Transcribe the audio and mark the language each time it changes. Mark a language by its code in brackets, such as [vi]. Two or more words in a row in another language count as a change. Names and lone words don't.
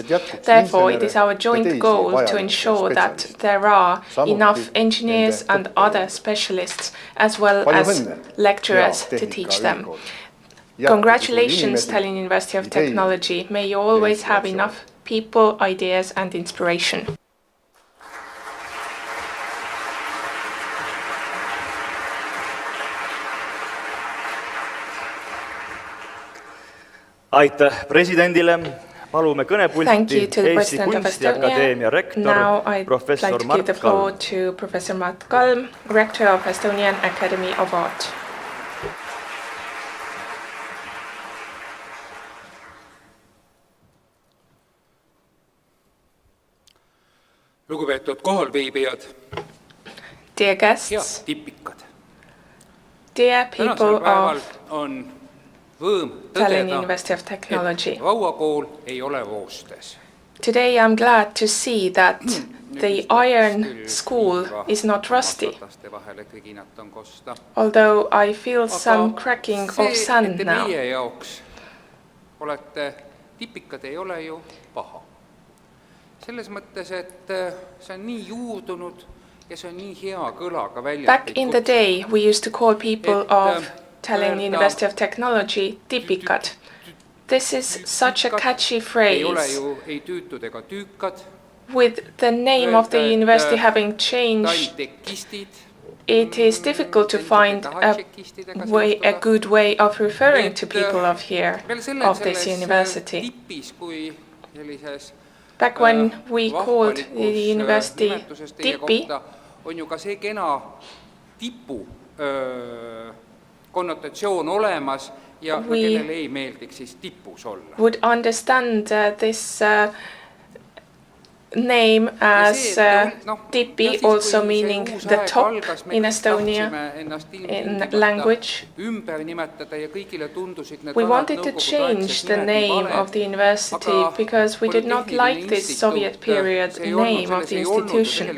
[en] Therefore, it is our joint goal to ensure that there are enough engineers and other specialists, as well as lecturers, to teach them. Congratulations, Tallinn University of Technology. May you always have enough people, ideas and inspiration. [et] Aitäh presidendile. Palume kõnepulti Eesti Kunstiakadeemia rektor professor Mart Kalm. [en] To Professor Mart Kalm, Rector of Estonian Academy of Art. [et] Lugupeetud kohalviibijad, [en] dear guests, [et] ja tipikad. [en] Dear people of võõm Tallinn University of Technology. [et] Et rauakool ei ole roostes. [en] Today I'm glad to see that the iron school is not rusty, although I feel some cracking of sand now. [et] Meie jaoks olete tipikad ei ole ju paha. Selles mõttes, et see on nii juurdunud ja see on nii hea kõlaga välja. [en] Back in the day, we used to call people of Tallinn University of Technology tipikad. This is such a catchy phrase. With the name of the university having changed, it is difficult to find a good way of referring to people of here, of this university. Back when we called the university tipi, [et] on ju ka see kena tipu konnotatsioon olemas ja kellele ei meeldiks siis tipus olla. [en] Would understand this name as tipi, also meaning the top in Estonia in language. We wanted to change the name of the university because we did not like this Soviet period name of the institution.